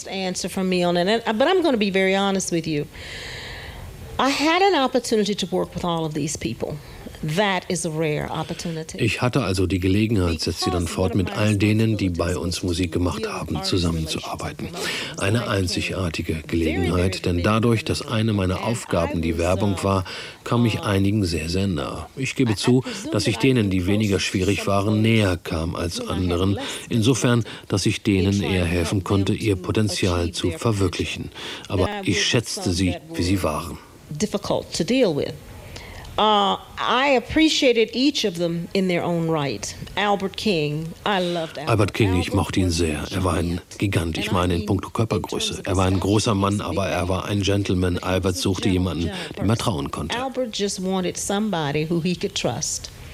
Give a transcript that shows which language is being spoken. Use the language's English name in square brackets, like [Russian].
[English] Answer from me on it, but I'm going to be very honest with you. I had an opportunity to work with all of these people. That is a rare opportunity. [German] Ich hatte also die Gelegenheit, setzt sie dann fort, mit all denen, die bei uns Musik gemacht haben, zusammenzuarbeiten. Eine einzigartige Gelegenheit, denn dadurch, dass eine meiner Aufgaben die Werbung war, kam ich einigen sehr, sehr nah. Ich gebe zu, dass ich denen, die weniger schwierig waren, näher kam als anderen, insofern, dass ich denen eher helfen konnte, ihr Potenzial zu verwirklichen. Aber ich schätzte sie, wie sie waren. [English] Difficult to deal with. I appreciated each of them in their own right. Albert King, [German] ich mochte ihn sehr. Er war ein Gigant, ich meine in puncto Körpergröße. Er war ein großer Mann, aber er war ein Gentleman. Albert suchte jemanden, dem er trauen konnte. [English] Albert just wanted somebody who he could trust.